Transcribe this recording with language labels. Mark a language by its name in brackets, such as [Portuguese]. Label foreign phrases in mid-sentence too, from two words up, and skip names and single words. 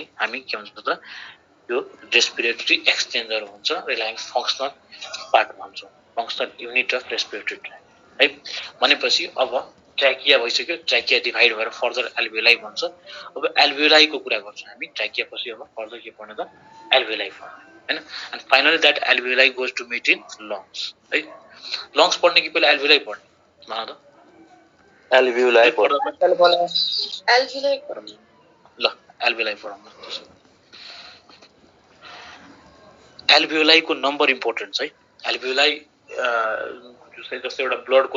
[Nepali] हामी के हुन्छ त यो [English] respiratory exchanger [Nepali] हुन्छ यसलाई [English] functional part [Nepali] भन्छौं [English] functional unit of respiratory tract [Nepali] है भनेपछि अब ट्र्याकिया भइसक्यो ट्र्याकिया डिभाइड भएर फर्दर एल्भियोलाई भन्छ अब एल्भियोलाईको कुरा गर्छौं हामी ट्र्याकिया पछि अब फर्दर के पढ्ने त एल्भियोलाई हैन [English] and finally that alveoli goes to meet in lungs [Nepali] है लंग्स पढ्ने कि पहिला एल्भियोलाई पढ्ने भन त एल्भियोलाई पढ्ने ल एल्भियोलाई पढौँ एल्भियोलाईको नम्बर इम्पोर्टेन्ट छ है एल्भियोलाई जस्तै एउटा ब्लडको